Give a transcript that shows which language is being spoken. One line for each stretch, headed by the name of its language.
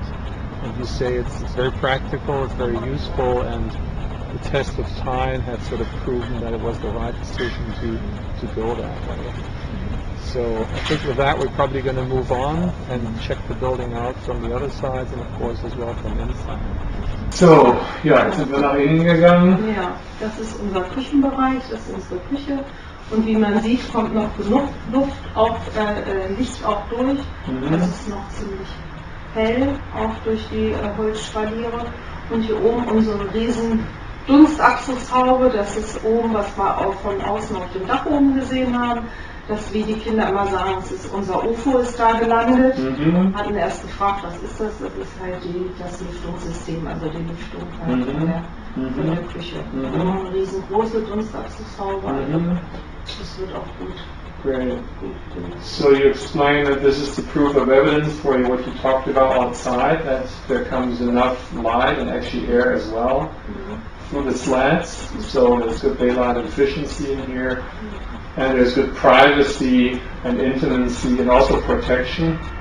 English: And you say it's very practical, it's very useful, and the test of time had sort of proven that it was the right decision to go that way. So I think with that we're probably going to move on and check the building out from the other sides and of course as well from inside.
German: So, ja, jetzt sind wir nach innen gegangen. Ja, das ist unser Küchenbereich, das ist unsere Küche. Und wie man sieht, kommt noch genug Luft, auch Licht auch durch. Das ist noch ziemlich hell, auch durch die Holzspaliere. Und hier oben unsere riesen Dunstabzugshaube, das ist oben, was wir auch von außen auf dem Dach oben gesehen haben. Das, wie die Kinder immer sagen, das ist unser UFO ist da gelandet. Hatten erst gefragt, was ist das? Das ist halt das Lüftungssystem, also die Lüftung halt von der Küche. Eine riesengroße Dunstabzugshaube. Das wird auch gut.
English: Great. So you explain that this is the proof of evidence for what you talked about outside, that there comes enough light and actually air as well through the slats, so there's good daylight efficiency in here, and there's good privacy and intimacy and also protection.